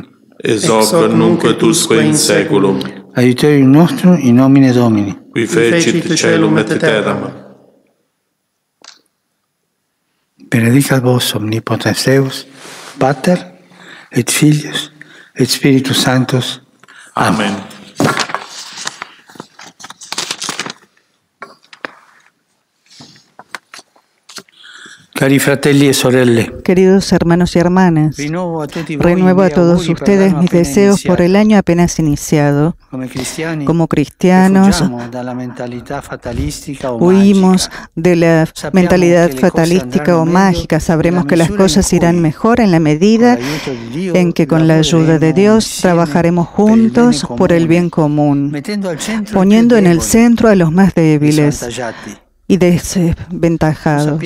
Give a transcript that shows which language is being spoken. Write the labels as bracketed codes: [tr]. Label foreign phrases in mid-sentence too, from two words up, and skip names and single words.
[la] Ex hoc nunc et usque in saeculum. Aiuterium nostrum in nomine Domini. Qui fecit caelum et terram. Benedicat vos omnipotens Deus, Pater et Filius et Spiritus Sanctus. Amen. [it] Cari fratelli e sorelle, [es] queridos hermanos y hermanas, renuevo a todos ustedes mis deseos por el año apenas iniciado. Como cristianos, huimos de la mentalidad fatalística o mágica. Sabremos que las cosas irán mejor en la medida en que con la ayuda de Dios trabajaremos juntos por el bien común, poniendo en el centro a los más débiles y desventajados.